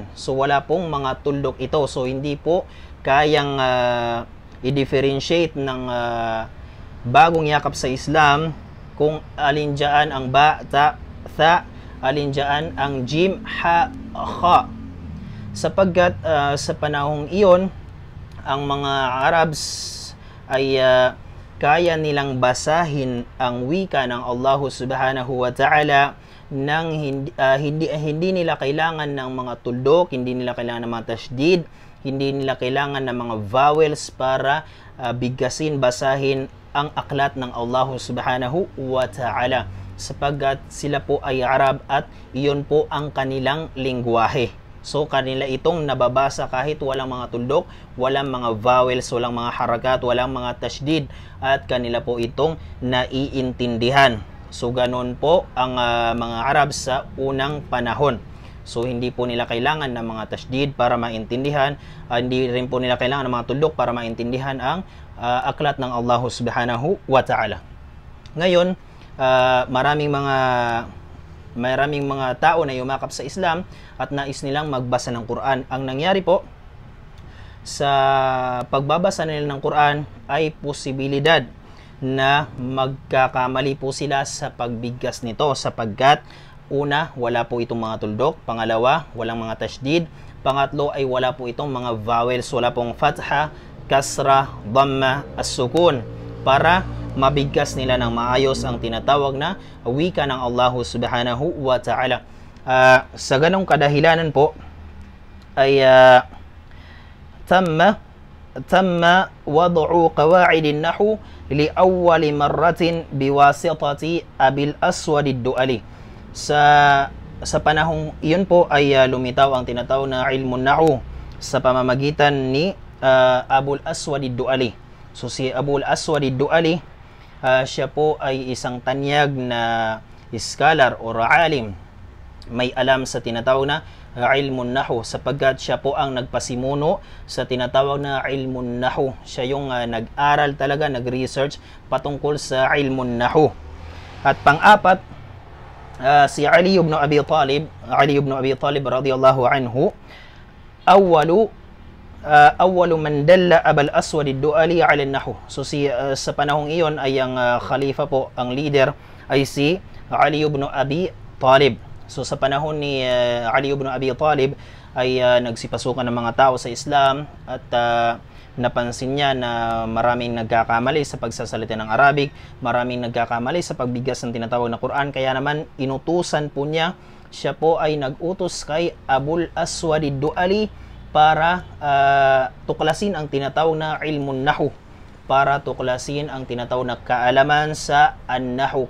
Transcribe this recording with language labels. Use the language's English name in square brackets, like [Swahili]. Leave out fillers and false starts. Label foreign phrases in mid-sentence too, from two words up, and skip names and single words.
[Filipino] So wala pong mga tuldok ito. So hindi po kayang i-differentiate ng bagong yakap sa Islam kung alin dyan ang [Arabic] باء، تاء، ثاء, [Filipino] alin dyan ang [Arabic] جيم، حاء، خاء. [Filipino] Sapagkat sa panahong iyon, ang mga Arabs ay kaya nilang basahin ang wika ng Allah [Arabic] سبحانه وتعالى [Filipino] nang hindi nila kailangan ng mga tuldok, hindi nila kailangan ng mga tashdid, hindi nila kailangan ng mga vowels para bigkasin, basahin ang aklat ng Allah [Arabic] سبحانه وتعالى, [Filipino] sapagkat sila po ay Arab at iyon po ang kanilang lingwahe. So kanila itong nababasa kahit walang mga tuldok, walang mga vowels, walang mga harakat, walang mga tashdid, at kanila po itong naiintindihan. So ganon po ang mga Arab sa unang panahon. So hindi po nila kailangan ng mga tashdid para maintindihan, hindi rin po nila kailangan ng mga tuldok para maintindihan ang aklat ng Allah [Arabic] سبحانه وتعالى. [Filipino] Ngayon, maraming mga tao na yumakap sa Islam at nais nilang magbasa ng Quran. Ang nangyari po sa pagbabasa nila ng Quran ay posibilidad na magkakamali po sila sa pagbigkas nito, sapagkat una, wala po itong mga tuldok. Pangalawa, walang mga tashdid. Pangatlo ay wala po itong mga vowels, wala pong [Arabic] فتحة، كسرة، ضمة، السكون [Filipino] para mabigkas nila ng maayos ang tinatawag na wika ng Allah [Arabic] سبحانه وتعالى. [Filipino] Sa ganong kadahilanan po ay [Arabic] تم وضع قواعد نحو لأول مرة بواسطة أبي الأسود الدؤلي. [Filipino] Sa panahong iyon po ay lumitaw ang tinatawag na [Arabic] علم النحو [Filipino] sa pamamagitan ni Abul Aswad ad-Du'ali. So si Abul Aswad ad-Du'ali, siya po ay isang tanyag na scholar o alim, may alam sa tinatawag na [Arabic] علم النحو, [Filipino] sapagkat siya po ang nagpasimuno sa tinatawag na [Arabic] علم النحو. [Filipino] Siya yung nag-aral talaga, nag-research patungkol sa [Arabic] علم النحو. [Filipino] At pang-apat, si Ali ibn Abi Talib [Arabic] رضي الله عنه، أول من دل أبو الأسود الدؤلي على النحو. [Filipino] So sa panahong iyon ay ang khalifa po, ang leader ay si Ali ibn Abi Talib. So sa panahon ni Ali ibn Abi Talib ay nagsipasukan ng mga tao sa Islam at napansin niya na maraming nagkakamali sa pagsasalita ng Arabic, maraming nagkakamali sa pagbigkas ng tinatawag na Quran, kaya naman inutusan po niya, siya po ay nag-utos kay Abul Aswad ad-Du'ali para tuklasin ang tinatawag na [Arabic] علم النحو, [Filipino] para tuklasin ang tinatawag na kaalaman sa an-nahu.